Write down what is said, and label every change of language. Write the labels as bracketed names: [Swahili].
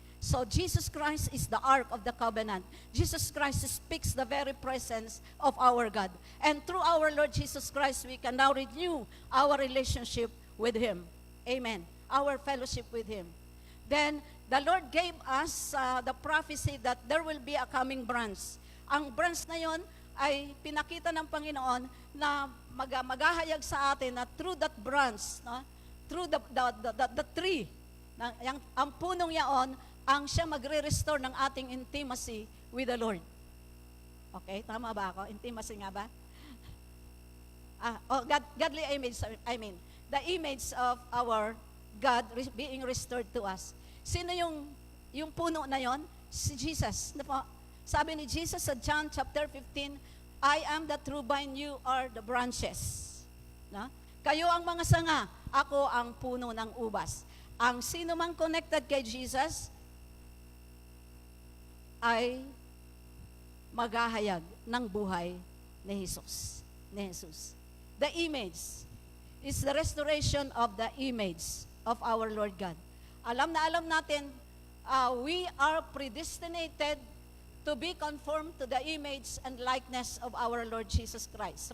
[English] So Jesus Christ is the Ark of the Covenant. Jesus Christ speaks the very presence of our God. And through our Lord Jesus Christ, we can now renew our relationship with Him. Amen. Our fellowship with Him. Then, the Lord gave us the prophecy that there will be a coming branch. [Filipino] Ang branch na yon ay pinakita ng Panginoon na maghahayag sa atin na [English] through that branch, [Filipino] no? [English] Through the tree, [Filipino] ang punong yaon, ang siya magre-restore ng ating intimacy [English] with the Lord. [Filipino] Okay, tama ba ako? Intimacy nga ba? [English] Godly image, the image of our God being restored to us. [Filipino] Sino yung puno na yon? Si Jesus. Sabi ni Jesus sa [English] John chapter 15, I am the true vine, you are the branches. No? [Filipino] Kayo ang mga sanga, ako ang puno ng ubas. Ang sino mang connected kay Jesus ay maghahayag ng buhay ni Jesus. [English] The image is the restoration of the image of our Lord God. [Filipino] Alam natin, [English] we are predestinated to be conformed to the image and likeness of our Lord Jesus Christ.